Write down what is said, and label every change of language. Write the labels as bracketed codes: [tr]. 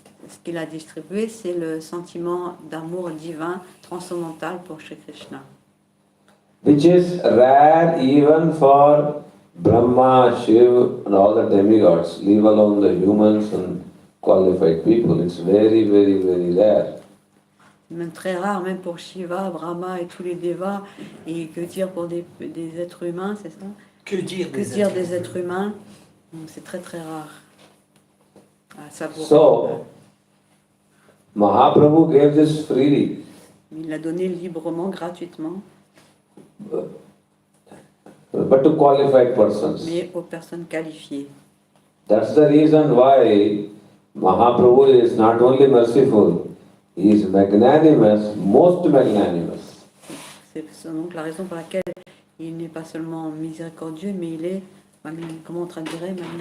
[fr] Ce qu'il a distribué, c'est le sentiment d'amour divin transcendantal pour Shri Krishna, [en] Which is rare even for Brahma, Shiva and all the demigods, leave alone the humans and qualified people. It's very, very, very rare. [fr] même très rare, même pour Shiva, Brahma et tous les devas, et que dire pour des êtres humains, c'est ça? Que dire Que dire des êtres humains? Donc, c'est très très rare à savourer. [en] So, Mahaprabhu gave this freely. [fr] Il l'a donné librement, gratuitement, [en] But to qualified persons. [fr] mais aux personnes qualifiées. [en] That's the reason why Mahaprabhu is not only merciful, he is magnanimous, most magnanimous. [fr] C'est donc la raison pour laquelle il n'est pas seulement miséricordieux, mais il est, comment on traduirait,